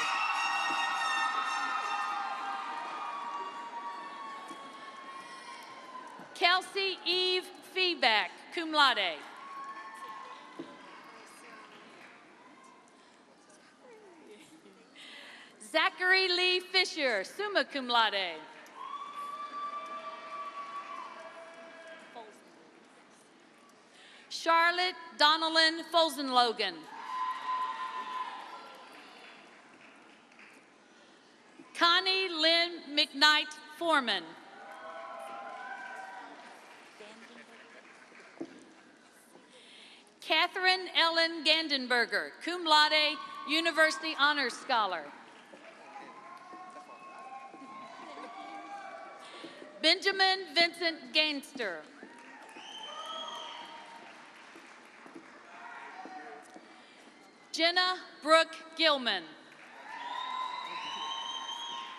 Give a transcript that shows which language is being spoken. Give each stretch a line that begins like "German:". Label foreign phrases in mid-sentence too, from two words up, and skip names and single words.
English: Kelsey Eve Feeback,
Latin: cum laude.
English: Zachary Lee Fisher,
Latin: summa cum laude.
English: Charlotte Donnellan Folsenlogan. Connie Lynn McKnight Foreman. Catherine Ellen Gandenberger,
Latin: cum laude,
English: University Honors Scholar. Benjamin Vincent Gainster. Jenna Brooke Gilman.